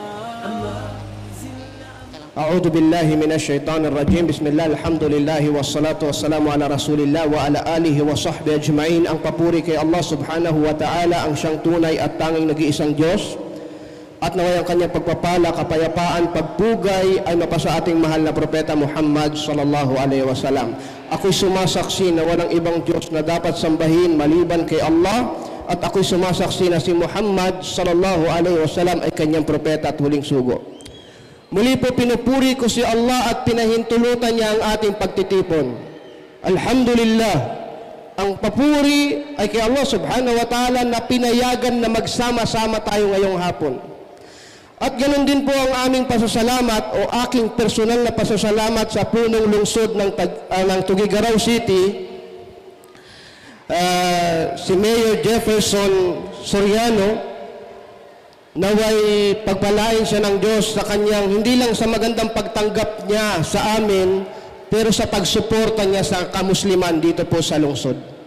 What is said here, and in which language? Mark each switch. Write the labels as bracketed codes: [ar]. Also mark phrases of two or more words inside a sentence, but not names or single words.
[ar] أعوذ بالله من الشيطان الرجيم. بسم الله، الحمد لله، والصلاة والسلام على رسول الله وعلى آله وصحبه أجمعين. [tl] Ang papuri kay Allah [ar] Subhanahu wa Ta'ala, [tl] ang siyang tunay at tanging nag-iisang Diyos. At naway ang kanyang pagpapala, kapayapaan, pagpugay ay mapasa ating mahal na propeta Muhammad [ar] sallallahu alaihi wasallam. [tl] Ako'y sumasaksi na walang ibang Diyos na dapat sambahin maliban kay Allah, at ako'y sumasaksi na si Muhammad [ar] sallallahu alaihi wasallam [tl] ay kanyang propeta at huling sugo. Muli po pinupuri ko si Allah at pinahintulutan niya ang ating pagtitipon. Alhamdulillah, ang papuri ay kay Allah [ar] Subhanahu wa Ta'ala [tl] na pinayagan na magsama-sama tayo ngayong hapon. At ganoon din po ang aming pasasalamat o aking personal na pasasalamat sa punong lungsod ng Tuguegarao City, si Mayor Jefferson Soriano, naway pagpalain siya ng Diyos sa kanyang, hindi lang sa magandang pagtanggap niya sa amin, pero sa pagsuporta niya sa kamusliman dito po sa lungsod.